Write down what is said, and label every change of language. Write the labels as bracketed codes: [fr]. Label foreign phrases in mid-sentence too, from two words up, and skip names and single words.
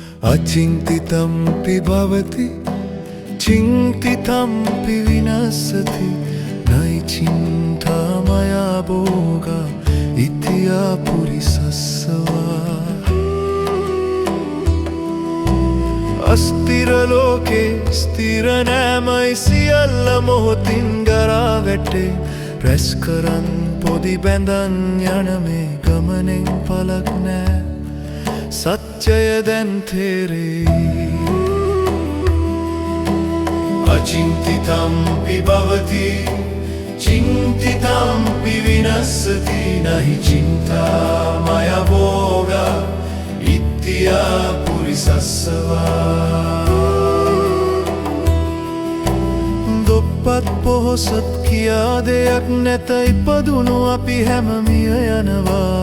[sa] अचिन्तितमपि भवति चिन्तितमपि विनश्यति नहि चिन्ता मया भोगा इति आपुरिसस्सवा अस्थिरलोके स्थिर [si] नෑමයි සියල්ල මොහොතින් ගරා වැටේ රැස් කරන් පොදි බැඳන් යන මේ ගමනෙන් පලක් නෑ සත්‍යය දැන් තේරෙයි [sa] अचिन्तितमपि भवति चिन्तितमपि विनश्यति नहि चिन्ता मया भोगा इति आपुरिसस्सवा [si] දුප්පත් පොහොසත් කියා දෙයක් නැත ඉපදුණු අපි හැම මිය යනවා